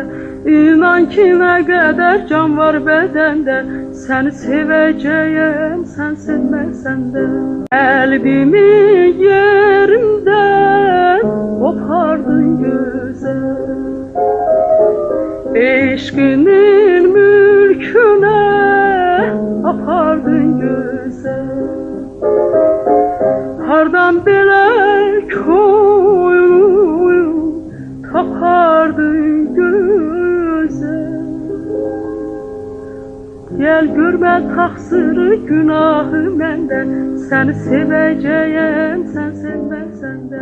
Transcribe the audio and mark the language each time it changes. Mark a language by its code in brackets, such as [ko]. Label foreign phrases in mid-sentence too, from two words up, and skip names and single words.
[tr] İnan ki ne kadar can var bedende, seni seveceğim sen sevmesen de. Kalbimin yerinden kopardın güzel, eşkinin mülküne apardın güzel. [az] Hardan belə koyun tapardın gözəl. Gel görmə taksırı günahı məndə, səni sevəcəyəm sən sevməsən də.